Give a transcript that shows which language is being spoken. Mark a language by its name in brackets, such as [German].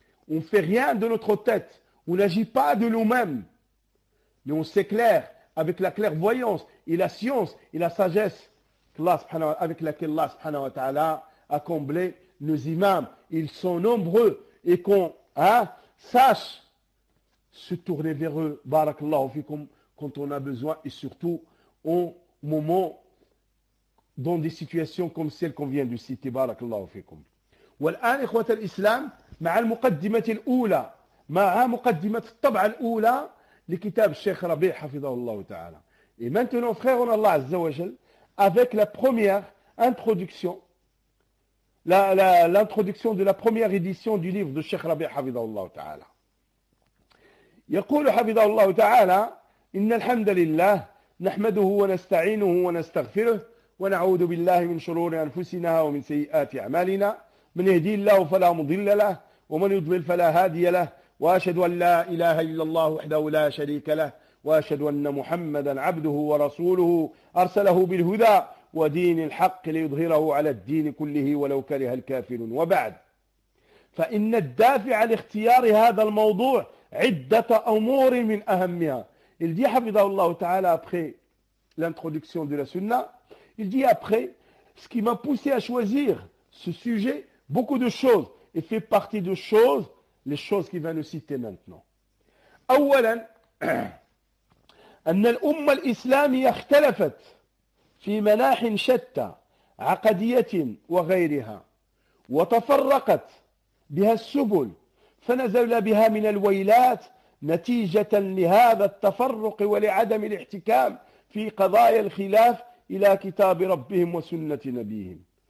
[French] On ne fait rien de notre tête, on n'agit pas de nous-mêmes, mais on s'éclaire avec la clairvoyance et la science et la sagesse avec laquelle Allah subhanahu wa ta'ala a comblé nos imams. Ils sont nombreux et qu'on sache se tourner vers eux. Barakallahu fikum. Quand on a besoin et surtout au moment dans des situations comme celle qu'on vient de citer. Barakallahu fikum. [Arabic] والآن إخوة الإسلام مع المقدمة الأولى مع مقدمة الطبعة الأولى لكتاب الشيخ ربيع حفظه الله تعالى. [French] Et maintenant, frère en Allah Azza wa Jal, avec la première introduction, l'introduction de la première édition du livre de [Arabic] الشيخ ربيع حفظه الله تعالى. يقول حفظه الله تعالى إن الحمد لله نحمده ونستعينه ونستغفره ونعوذ بالله من شرور أنفسنا ومن سيئات أعمالنا من يهدي الله فلا مضل له ومن يضلل فلا هادي له وأشهد أن لا إله إلا الله وحده لا شريك له وأشهد أن محمدا عبده ورسوله أرسله بالهدى ودين الحق ليظهره على الدين كله ولو كره الكافرون. وبعد، فإن الدافع لاختيار هذا الموضوع عدة أمور من أهمها. [French] Il dit, Hafidhahullah Ta'ala, après l'introduction de la sunna, il dit après, ce qui m'a poussé à choisir ce sujet, beaucoup de choses, et fait partie de choses, les choses qu'il va nous citer maintenant. [Arabic] Awalan, anna l'umma l'islamiya akhtalafat fi manahin shatta, aqadiyatin wa ghayriha, wa tafarraqat biha s-subul, fanazawla biha min al-waylat, نتيجة لهذا التفرق ولعدم الاحتكام في قضايا الخلاف إلى كتاب ربهم وسنة نبيهم